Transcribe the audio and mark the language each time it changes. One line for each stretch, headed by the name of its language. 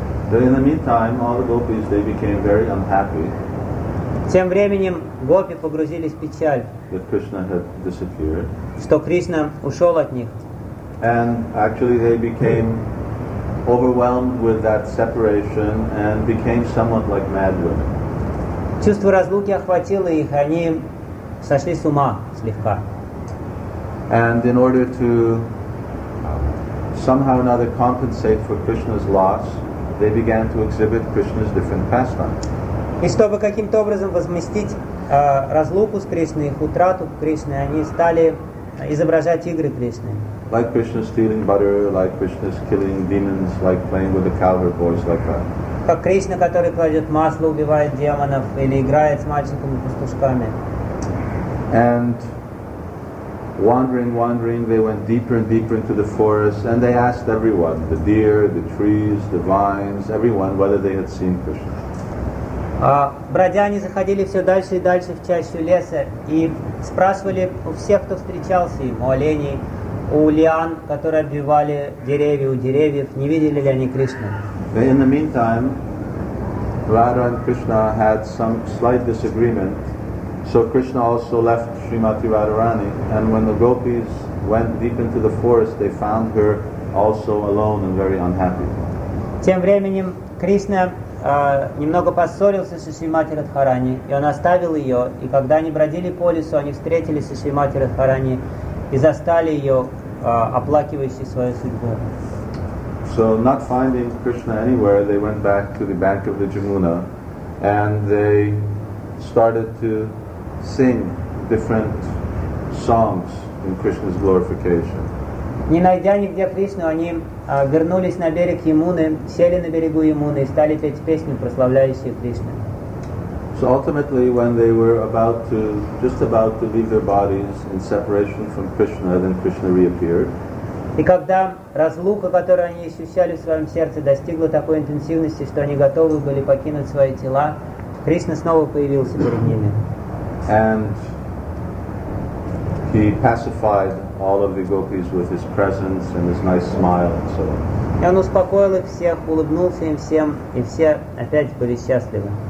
English: But in the meantime, all the gopis, they became very unhappy.
Russian: Тем временем гопи погрузились в печаль,
English: that Krishna had disappeared.
Russian: Что Кришна ушел от них.
English: And actually they became overwhelmed with that separation and became somewhat like mad women.
Russian: Чувство разлуки охватило их, они сошли с ума слегка.
English: And in order to somehow or another compensate for Krishna's loss, they began to exhibit Krishna's different pastimes.
Russian: И чтобы каким-то образом возместить разлуку с Кришной, их утрату Кришны, они стали изображать игры Кришны.
English: Like Krishna stealing butter, like Krishna killing demons, like playing with the cowherd boys, like that.
Russian: Как Кришна, который кладет масло, убивает демонов или играет с мальчиками пастушками.
English: And wandering, they went deeper and deeper into the forest, and they asked everyone, the deer, the trees, the vines, everyone, whether they had seen Krishna.
Russian: Бродя, они заходили все дальше и дальше в чащу леса и спрашивали у всех, кто встречался им, у оленей, у лиан, которые обвивали деревья, у деревьев, не видели ли они Кришну.
English: In the meantime, Radha and Krishna had some slight disagreement, so Krishna also left Srimati Radharani, and when the gopis went deep into the forest, they found her also alone and very unhappy.
Russian: Тем временем Кришна немного поссорился со Шримати Радхарани, и он оставил ее, и когда они бродили по лесу, они встретились со Шримати Радхарани и застали ее, оплакивающей свою судьбу.
English: So, not finding Krishna anywhere, they went back to the bank of the Jamuna, and they started to sing different songs in Krishna's glorification.
Russian: Не найдя нигде Кришну, они вернулись на берег Ямуны, сели на берегу Ямуны и стали петь песню, прославляющую Кришну.
English: So ultimately, when they were just about to leave their bodies in separation from Krishna, then Krishna reappeared.
Russian: И когда разлука, которую они ощущали в своем сердце, достигла такой интенсивности, что они готовы были покинуть свои тела, Кришна снова появился перед ними.
English: And he pacified all of the gopis with his presence and his nice smile and so on.
Russian: И он успокоил их всех, улыбнулся им всем, и все опять были счастливы.